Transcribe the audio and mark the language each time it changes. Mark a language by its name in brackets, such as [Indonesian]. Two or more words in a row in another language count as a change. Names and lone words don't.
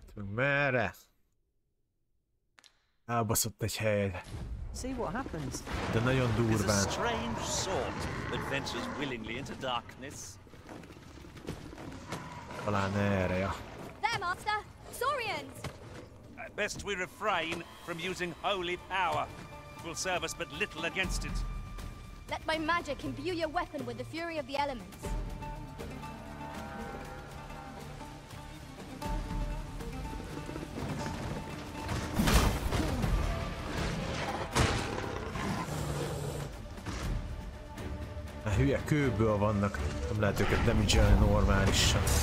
[Hungarian] Merre? Elbaszott egy helyre. [English] See what happens. [Hungarian] De nagyon durván. [English] Strange sort that ventures willingly into darkness. [Hungarian] Talán erre, ja. [English] There, Master! Saurians! Best we refrain from using holy power. It will serve us but little against it. Let my magic imbue your weapon with the fury of the elements. [Hungarian] A hülye kőből vannak, nem lehet őket damage-elni normálisan.